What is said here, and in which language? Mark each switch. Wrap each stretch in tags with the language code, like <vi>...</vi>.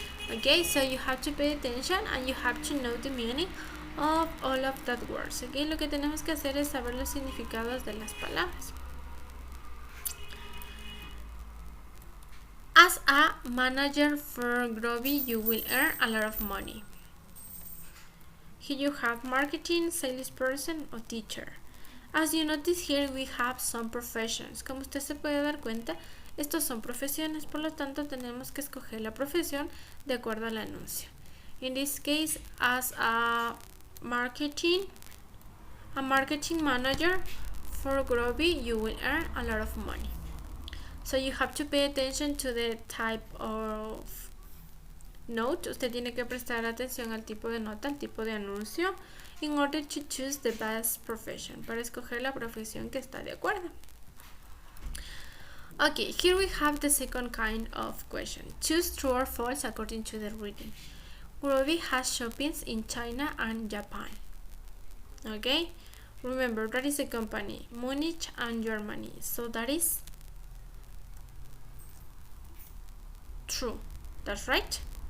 <en>Okay, so you have to pay attention and you have to know the meaning of all of that words.</en> <es>Okay, lo que tenemos que hacer es saber los significados de las palabras.</es> <en>As a manager for Groby, you will earn a lot of money. Here you have marketing, salesperson or teacher. As you notice here, we have some professions.</en> <es>Como usted se puede dar cuenta, estos son profesiones, por lo tanto tenemos que escoger la profesión de acuerdo al anuncio.</es> <en>In this case, as a marketing manager for Groby, you will earn a lot of money. So you have to pay attention to the type of note.</en> <es>Usted tiene que prestar atención al tipo de nota, al tipo de anuncio,</es> <en>in order to choose the best profession,</en> <es>para escoger la profesión que está de acuerdo.</es> <en>Okay, here we have the second kind of question. Choose true or false according to the reading. Groby has shoppings in China and Japan. Okay, remember that is a company, Munich and Germany, so that is true. That's right.</en>